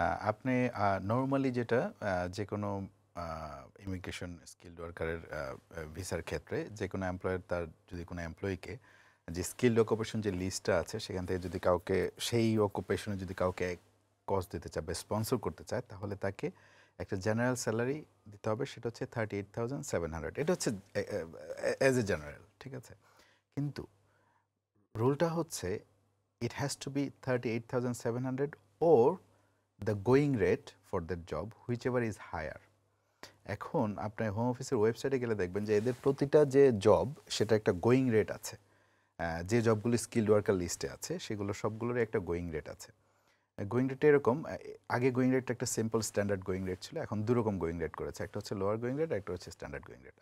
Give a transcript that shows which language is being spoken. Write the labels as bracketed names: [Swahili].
[Bangla] আপনি নর্মালি যেটা যে কোনো ইমিগ্রেশন স্কিল্ড ওয়ার্কারের ভিসার ক্ষেত্রে যে কোনো এমপ্লয়ার তার যদি কোনো এমপ্লয়িকে যে স্কিল্ড অকুপেশন যে লিস্টটা আছে সেখান থেকে যদি কাউকে সেই অকুপেশনে যদি কাউকে কস্ট দিতে চায় বা স্পন্সর করতে চায়, তাহলে তাকে একটা জেনারেল স্যালারি দিতে হবে, সেটা হচ্ছে 38,700। এটা হচ্ছে অ্যাজ এ জেনারেল, ঠিক আছে। কিন্তু রুলটা হচ্ছে [English] it has to be 38,700 or the going rate for that job whichever is higher. [Bangla] এখন আপনি হোম অফিসের ওয়েবসাইটে গেলে দেখবেন যে এদের প্রতিটা যে জব সেটা একটা গোয়িং রেট আছে। যে জবগুলি স্কিল্ড ওয়ার্কার লিস্টে আছে সেগুলো সবগুলোরই একটা গোয়িং রেট আছে। গোয়িং রেট এরকম, আগে গোয়িং রেটটা একটা সিম্পল স্ট্যান্ডার্ড গোয়িং রেট ছিল, এখন দুরকম গোয়িং রেট করেছে, একটা হচ্ছে লোয়ার গোয়িং রেট, একটা হচ্ছে স্ট্যান্ডার্ড গোয়িং রেট।